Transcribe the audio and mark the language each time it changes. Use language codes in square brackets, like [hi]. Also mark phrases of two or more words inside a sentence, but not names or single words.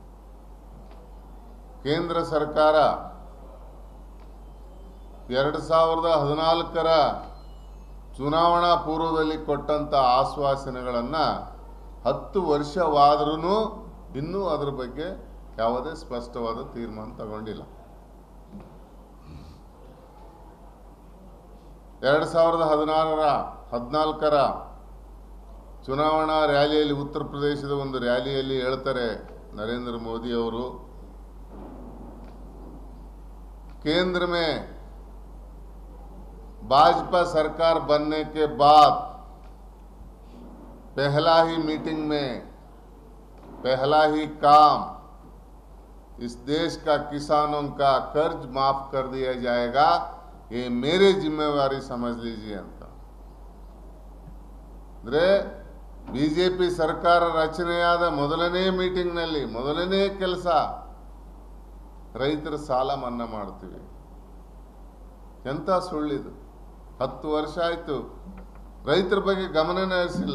[kn] ಕೇಂದ್ರ ಸರ್ಕಾರ 2014ರ ಚುನಾವಣಾ ಪೂರ್ವದಲ್ಲಿ ಕೊಟ್ಟಂಥ ಆಶ್ವಾಸನೆಗಳನ್ನು 10 ವರ್ಷವಾದರೂ ಇನ್ನೂ ಅದರ ಬಗ್ಗೆ ಯಾವುದೇ ಸ್ಪಷ್ಟವಾದ ತೀರ್ಮಾನ ತಗೊಂಡಿಲ್ಲ. 2014ರ ಚುನಾವಣಾ ರ್ಯಾಲಿಯಲ್ಲಿ, ಉತ್ತರ ಪ್ರದೇಶದ ಒಂದು ರ್ಯಾಲಿಯಲ್ಲಿ ಹೇಳ್ತಾರೆ [hi] नरेंद्र मोदी और केंद्र में भाजपा सरकार बनने के बाद पहला ही मीटिंग में पहला ही काम इस देश का किसानों का कर्ज माफ कर दिया जाएगा, ये मेरे जिम्मेवारी समझ लीजिए ಅಂತ. [kn] ಅಂದ್ರೆ ಬಿಜೆಪಿ ಸರ್ಕಾರ ರಚನೆಯಾದ ಮೊದಲನೇ ಮೀಟಿಂಗ್ ನಲ್ಲಿ ಮೊದಲನೇ ಕೆಲಸ ರೈತರ ಸಾಲ ಮನ್ನಾ ಮಾಡ್ತೀವಿ. ಎಂತ ಸುಳ್ಳಿದು. 10 ವರ್ಷ ಆಯ್ತು ರೈತರ ಬಗ್ಗೆ ಗಮನನೇ ಹರಿಸಿಲ್ಲ.